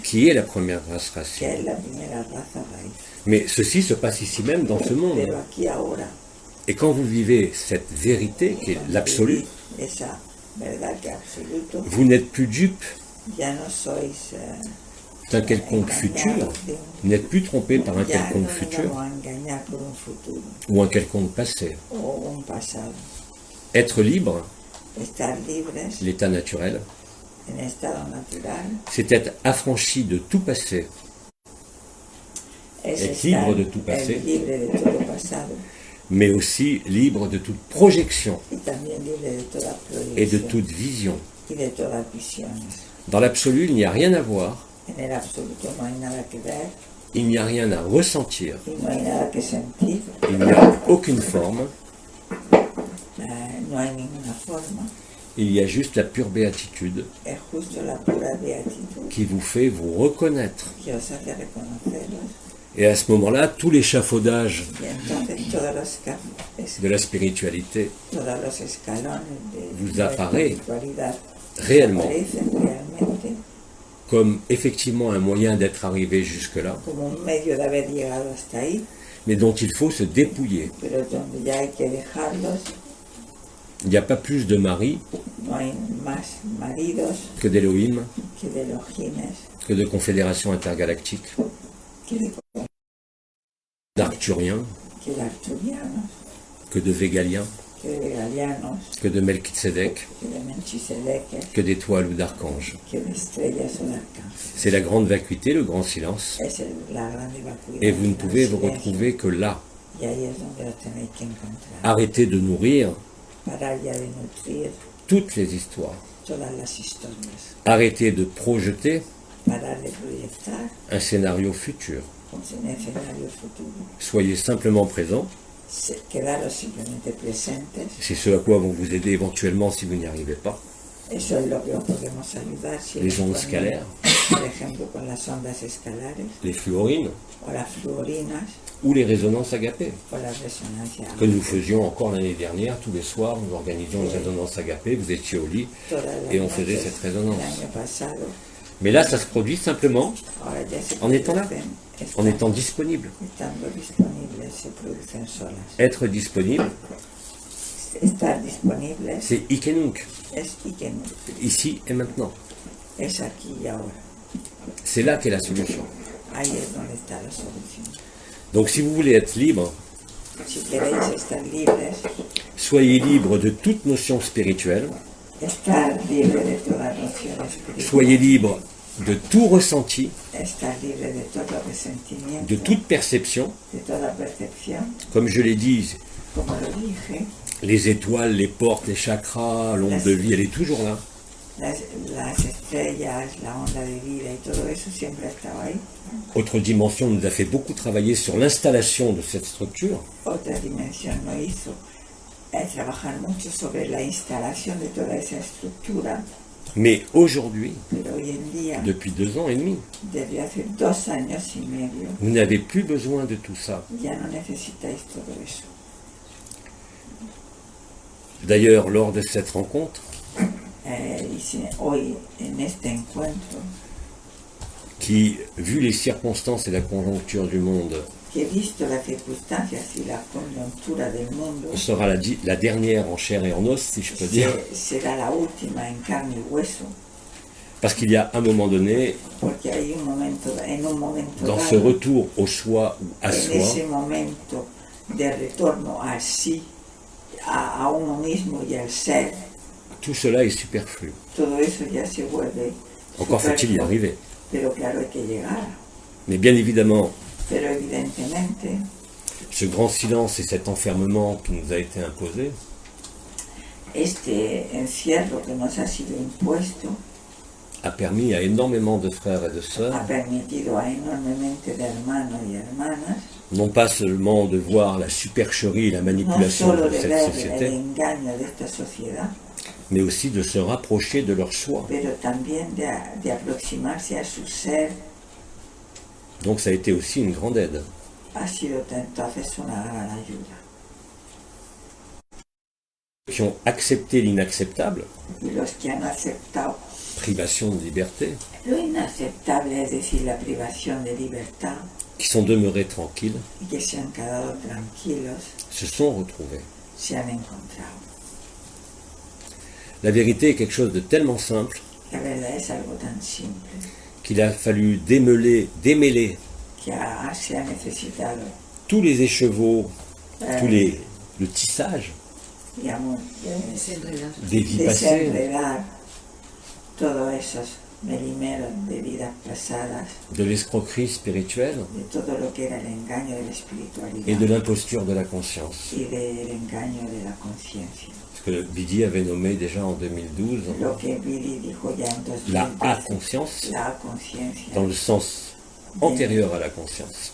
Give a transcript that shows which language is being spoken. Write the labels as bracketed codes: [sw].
[fr] qui est la première race que racine. [es] es la primera raza raíz. [fr] Mais ceci se passe ici même, dans ce monde. [es] Pero aquí ahora, [fr] Et quand vous vivez cette vérité, qui est [es] cuando [fr] l'absolu, [es] vivís esa verdad que absoluto, [fr] vous n'êtes plus dupe [es] ya no sois [fr] d'un quelconque futur, [es] engañados de [fr] vous n'êtes plus trompé par un [es] ya no [fr] quelconque [es] nos [fr] futur [es] vamos a engañar por un futuro [fr] ou un quelconque passé. [es] o un pasado. [fr] Être libre, [es] Estar libres [fr] l'état naturel, [es] en estado natural [fr] c'est être affranchi de tout passé, [es] es [fr] Être [es] estar [fr] libre de tout passé. [es] libre de todo pasado [fr] mais aussi libre de toute projection [es] y también libre de toda [fr] et de [es] proyección [fr] toute vision. [es] y de todas visiones. [fr] Dans l'absolu, il n'y a rien à voir, [es] En el absoluto no hay nada que ver [fr] il n'y a rien à ressentir, [es] y no hay nada que sentir, [fr] il n'y a aucune forme, [es] no hay ninguna forma, [fr] il y a juste la pure béatitude [es] es justo la pura beatitud [fr] qui vous fait vous reconnaître. [es] que os hace reconocerlos. [fr] Et à ce moment-là, tout l'échafaudage [es] Y entonces [fr] de la spiritualité [es] todos los escalones de [fr] Vous [es] la [fr] apparaît [es] espiritualidad [fr] réellement [es] aparecen realmente [fr] comme effectivement un moyen d'être arrivé jusque-là, [es] como un medio de haber llegado hasta ahí, [fr] mais dont il faut se dépouiller. [es] pero donde ya hay que dejarlos, [fr] Il n'y a pas plus de mari [es] no hay más maridos [fr] que d'Elohim, [es] que de Elohines, [fr] que de confédérations intergalactiques, d'Arthuriens, [es] que de arturianos, [fr] que de Végaliens, [es] que de galianos, [fr] que de Melchizedek, [es] que de Melchisedeques, [fr] que d'étoiles ou d'archanges. [es] que de estrellas o de arcángeles. [fr] C'est la grande vacuité, le grand silence, [es] Es la grande vacuidad. [fr] et vous ne [es] el [fr] pouvez vous [es] silencio. [fr] retrouver que là. [es] Y ahí es donde los tenéis que encontrar. [fr] Arrêtez de nourrir [es] Parar ya de nutrir [fr] toutes les histoires. [es] todas las historias. [fr] Arrêtez de projeter [es] Parar de proyectar [fr] un scénario futur. [es] un escenario futuro. [fr] Soyez simplement présent. [es] Quedaros simplemente presentes. [fr] C'est ce à quoi vont vous aider éventuellement si vous n'y arrivez pas. [es] Eso es lo que os podemos ayudar. [fr] Si Les ondes scalaires, [es] por ejemplo, con las ondas escalares, [fr] les fluorines [es] o las fluorinas, [fr] ou les résonances agapées [es] o las resonancias. [fr] que nous faisions encore l'année dernière. Tous les soirs, nous organisions une résonance agapée. Vous étiez au lit [es] Todas las [fr] et on faisait [es] noches [fr] cette résonance. [es] El año pasado [fr] Mais là, ça se produit simplement [es] Ahora ya se [fr] en étant là, [es] producen, [fr] en étant disponible. [es] estando disponibles, se producen solas. [fr] Être disponible, [es] Estar disponibles [fr] c'est Ikenunk, [es] es Ikenuk, [fr] ici et maintenant. [es] es aquí y ahora. [fr] C'est là qu'est la solution. [es] Ahí es donde está la solución. [fr] Donc si vous voulez être libre, [es] Si queréis estar libres, [fr] soyez libre de toute notion spirituelle, [es] estar libre de toda noción espiritual, [fr] soyez libre de tout ressenti, [es] estar libre de todo resentimiento, [fr] de toute perception. [es] de toda percepción, [fr] Comme je l'ai dit, [es] como lo dije, [fr] les étoiles, les portes, les chakras, l'onde de vie, elle est toujours là. [es] las estrellas, la onda de vida y todo eso siempre ha estado ahí. [fr] Autre dimension nous a fait beaucoup travailler sur l'installation de cette structure. [es] Otra dimensión nos hizo trabajar mucho sobre la instalación de toda esa estructura, [fr] Mais aujourd'hui, [es] pero hoy en día, [fr] depuis 2 ans et demi, [es] desde hace 2 años y medio, [fr] vous n'avez plus besoin de tout ça. [es] ya no necesitáis todo eso. [fr] D'ailleurs, lors de cette rencontre, [es] Hoy en este encuentro, [fr] qui, vu les circonstances et la conjoncture du monde, [es] que visto las circunstancias y la coyuntura del mundo, [fr] sera la dernière en chair et en os, si je peux dire, [es] será la última en carne y hueso, [fr] parce qu'il y a un moment donné, [es] porque hay un momento [fr] dans ce [es] dado, [fr] retour au soi ou à [es] en [fr] soi, [es] ese momento de retorno al sí, a uno mismo y al ser, [fr] tout cela est superflu. [es] todo eso ya se vuelve [fr] Encore faut-il y [es] superfluo. [fr] arriver. [es] Pero claro, hay que llegar. [fr] Mais bien évidemment, [es] Pero evidentemente, [fr] ce grand silence et cet enfermement qui nous a été imposé [es] este encierro que nos ha sido impuesto [fr] a permis à énormément de frères et de sœurs, [es] ha permitido a enormemente de hermanos y hermanas [fr] non pas seulement de voir la supercherie et la [es] no [fr] manipulation [es] solo [fr] de [es] de [fr] cette [es] ver el [fr] société, [es] engaño de esta sociedad, [fr] mais aussi de se rapprocher de leur soi. [es] pero también de aproximarse a su ser. [fr] Donc ça a été aussi une grande aide. [es] Ha sido entonces una gran ayuda. [fr] Qui ont accepté l'inacceptable, [es] Y los que han aceptado [fr] privation de liberté, [es] lo inaceptable, es decir, la privación de libertad, [fr] qui sont demeurés tranquilles, [es] y que se han quedado tranquilos, [fr] se sont retrouvés. [es] se han encontrado. [fr] La vérité est quelque chose de tellement simple [es] La verdad es algo tan simple [fr] qu'il a fallu démêler [es] que se ha necesitado, [fr] tous les écheveaux, le tissage [es] digamos, [fr] des vies passées, [es] desenredar todos esos merimeros de vidas pasadas, [fr] de l'escroquerie spirituelle [es] de todo lo que era el engaño de la [fr] et de [es] espiritualidad [fr] l'imposture de la conscience. [es] y del engaño de la conciencia. [fr] Ce que Bidi avait nommé déjà en 2012 [es] Lo que Billy dijo ya en [fr] la [es] 2012, [fr] A-conscience, [es] la conciencia, [fr] dans le sens antérieur à la conscience.